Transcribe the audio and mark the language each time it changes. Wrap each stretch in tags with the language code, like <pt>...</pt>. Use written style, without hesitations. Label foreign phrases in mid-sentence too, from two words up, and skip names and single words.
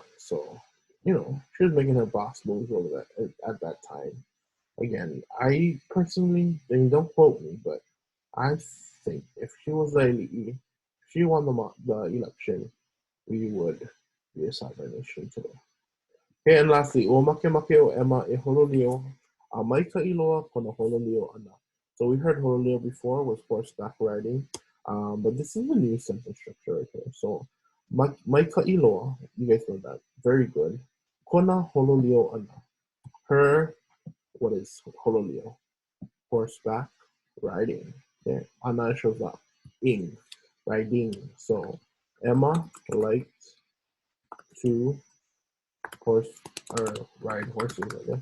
<en>So, she was making her boss moves over that at that time. Again, I personally, and don't quote me, but I think if she was the ali'i, if she won the election, we would be a sovereign nation today. Okay, and lastly,</en> <haw>ua makemake o Emma e hololio a maikaʻi loa kona hololio ana.</haw> <en>So we heard hololio before was horseback riding, but this is a new sentence structure right here.</en> <haw>So maikaʻi loa,</haw> <en>you guys know that, very good.</en> <haw>Kona hololio ana.</haw> <en>Her, what is hololio? Horseback riding. Okay, ana shows up. Ing, riding. So Emma liked to ride horses, I guess.</en>